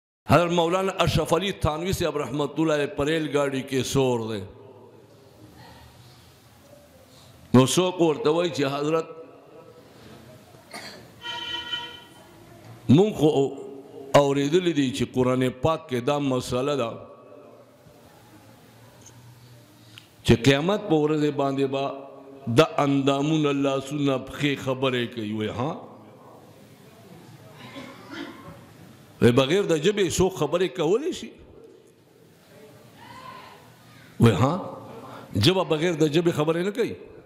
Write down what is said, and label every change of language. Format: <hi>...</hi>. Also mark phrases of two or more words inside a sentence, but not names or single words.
<ps>حضرت مولانا اشرف علی تھانوی صاحب</ps> <ar>رحمت اللہ علیہ</ar> <ps>پر ریل گاڑی کے سور دے نو څوک ورته وایي چې حضرت مونږ خو اورېدلی دي چې قرآن پاک کې دا مسله ده چې قیامت په ورځ باندې به دا اندامونه لاسونه پښې خبرې کوي وایي ها بغیر د ژبې څوک خبرې کولی شي وایي ها ژبه بغیر د ژبې خبرې نه کوي</ps>